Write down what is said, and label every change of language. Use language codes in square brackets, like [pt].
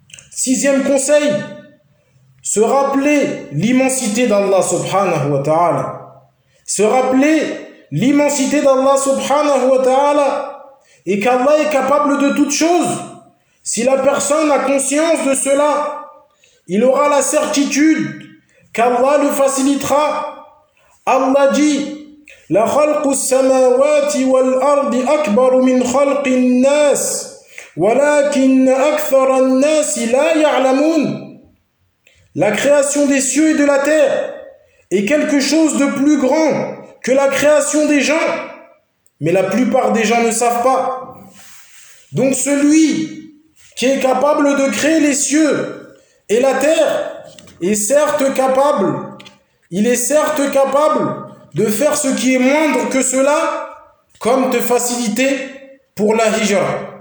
[fr] Sixième conseil: se rappeler l'immensité d'Allah subhanahu wa ta'ala. Se rappeler l'immensité d'Allah subhanahu wa ta'ala, et qu'Allah est capable de toutes choses. Si la personne a conscience de cela, il aura la certitude qu'Allah le facilitera. Allah dit: [ar] La خلق السماوات والأرض أكبر من خلق الناس ولكن أكثر الناس لا يعلمون. [fr] La création des cieux et de la terre est quelque chose de plus grand que la création des gens, mais la plupart des gens ne savent pas. Donc celui qui est capable de créer les cieux et la terre est certes capable, il est certes capable de faire ce qui est moindre que cela, comme te faciliter pour la hijra.